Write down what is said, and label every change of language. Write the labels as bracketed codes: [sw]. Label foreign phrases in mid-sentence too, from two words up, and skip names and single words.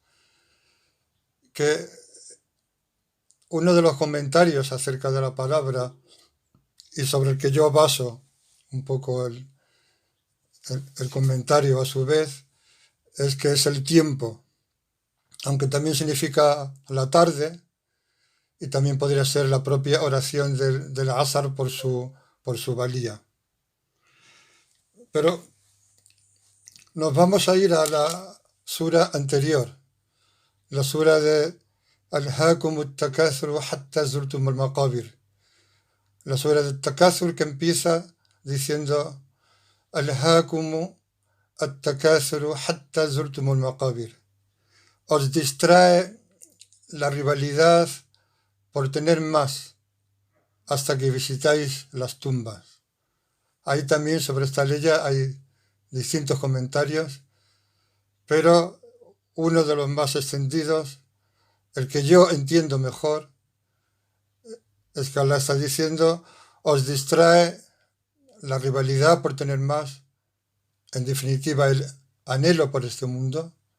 [es] que uno de los comentarios acerca de la palabra y sobre el que yo baso un poco el comentario a su vez, es que es el tiempo, aunque también significa la tarde, y también podría ser la propia oración del Asr por su valía. Pero nos vamos a ir a la sura anterior, la sura de [ar] ألهاكم التكاثر حتى زرتم المقابر, [es] la sura de Takathur, que empieza diciendo [ar] ألهاكم التكاثر حتى زرتم المقابر. [es] Os distrae la rivalidad por tener más hasta que visitáis las tumbas. Ahí también sobre esta ley hay distintos comentarios, pero uno de los más extendidos, el que yo entiendo mejor, es que Allah está diciendo: os distrae la rivalidad por tener más, en definitiva el anhelo por este mundo,